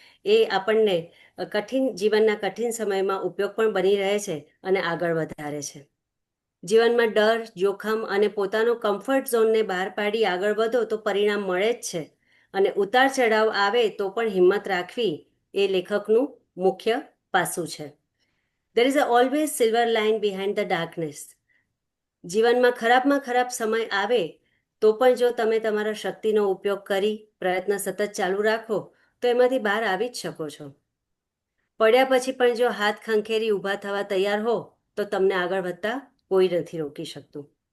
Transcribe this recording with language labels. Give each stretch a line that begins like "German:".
Gujarati: એ આપણને જીવનના કઠિન સમયમાં ઉપયોગ પણ બની રહે છે અને આગળ વધારે છે. જીવનમાં ડર, જોખમ અને પોતાનો કમ્ફર્ટ ઝોનને બહાર પાડી આગળ વધો તો પરિણામ મળે જ છે. અને ઉતાર ચઢાવ આવે તો પણ હિંમત રાખવી એ લેખકનું મુખ્ય પાસું છે.
English: There is always silver line behind the darkness.
Gujarati: જીવનમાં ખરાબમાં ખરાબ સમય આવે તો પણ જો તમે તમારા શક્તિનો ઉપયોગ કરી પ્રયત્ન સતત ચાલુ રાખો તો એમાંથી બહાર આવી જ શકો છો. પડ્યા પછી પણ જો હાથ ખંખેરી ઊભા થવા તૈયાર હો તો તમને આગળ વધતા કોઈ નથી રોકી શકતું.